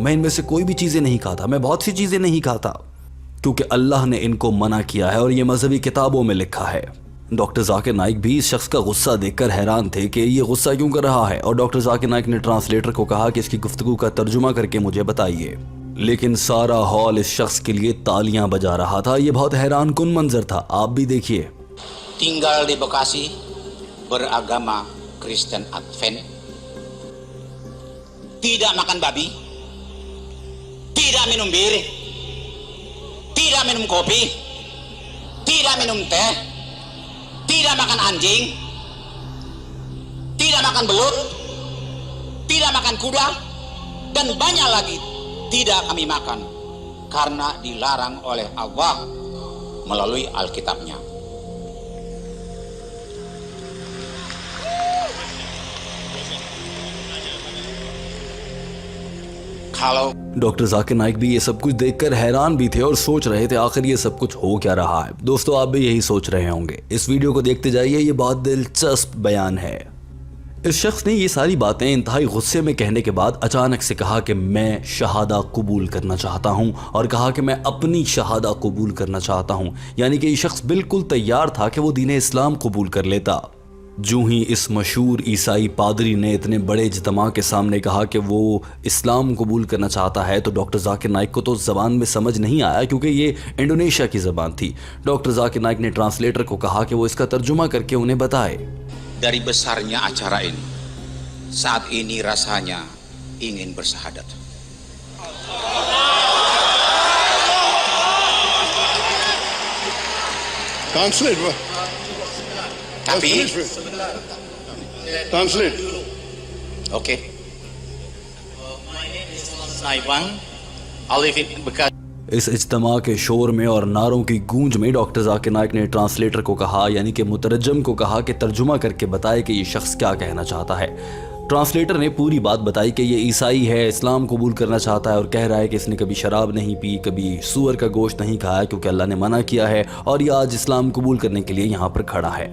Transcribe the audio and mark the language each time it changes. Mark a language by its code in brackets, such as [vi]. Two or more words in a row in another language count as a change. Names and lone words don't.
[ur] میں ان میں سے کوئی بھی چیزیں نہیں کھاتا، میں بہت سی چیزیں نہیں کھاتا کیونکہ اللہ نے ان کو منع کیا ہے اور یہ مذہبی کتابوں میں لکھا ہے. ڈاکٹر ذاکر نائیک بھی اس شخص کا غصہ دیکھ کر حیران تھے کہ یہ غصہ کیوں کر رہا ہے، اور ڈاکٹر ذاکر نائیک نے ٹرانسلیٹر کو کہا کہ اس کی گفتگو کا ترجمہ کر کے مجھے بتائیے. لیکن سارا ہال اس شخص کے لیے تالیاں بجا رہا تھا. یہ بہت حیران کن منظر تھا، آپ بھی دیکھیے. [id] Tinggal di Bekasi, beragama Kristen Advent, tidak makan babi, tidak minum bir, tidak minum kopi, tidak minum teh, tidak makan anjing, tidak makan belut, tidak makan kuda, dan banyak lagi tidak kami makan karena dilarang oleh Allah melalui Alkitabnya. Kalau [ur] ڈاکٹر ذاکر نائیک بھی یہ سب کچھ دیکھ کر حیران بھی تھے اور سوچ رہے تھے آخر یہ سب کچھ ہو کیا رہا ہے. دوستو آپ بھی یہی سوچ رہے ہوں گے۔ اس ویڈیو کو دیکھتے جائیے، یہ بہت دلچسپ بیان ہے. اس شخص نے یہ ساری باتیں انتہائی غصے میں کہنے کے بعد اچانک سے کہا کہ میں شہادہ قبول کرنا چاہتا ہوں، اور کہا کہ میں اپنی شہادہ قبول کرنا چاہتا ہوں. یعنی کہ یہ شخص بالکل تیار تھا کہ وہ دین اسلام قبول کر لیتا. جو ہی اس مشہور عیسائی پادری نے اتنے بڑے اجتماع کے سامنے کہا کہ وہ اسلام قبول کرنا چاہتا ہے تو ڈاکٹر ذاکر نائیک کو تو زبان میں سمجھ نہیں آیا، کیونکہ یہ انڈونیشیا کی زبان تھی. ڈاکٹر ذاکر نائیک نے ٹرانسلیٹر کو کہا کہ وہ اس کا ترجمہ کر کے انہیں بتائے. [id] dari besarnya acara ini, saat ini rasanya ingin bersahadat. [en] Translate, bro. [id] Tapi, [en] Translate. okay. My name is Naibang. I live in Bekasi. [ur] اس اجتماع کے شور میں اور نعروں کی گونج میں ڈاکٹر ذاکر نائیک نے ٹرانسلیٹر کو کہا، یعنی کہ مترجم کو کہا کہ ترجمہ کر کے بتائے کہ یہ شخص کیا کہنا چاہتا ہے. ٹرانسلیٹر نے پوری بات بتائی کہ یہ عیسائی ہے، اسلام قبول کرنا چاہتا ہے اور کہہ رہا ہے کہ اس نے کبھی شراب نہیں پی، کبھی سور کا گوشت نہیں کھایا کیونکہ اللہ نے منع کیا ہے، اور یہ آج اسلام قبول کرنے کے لیے یہاں پر کھڑا ہے.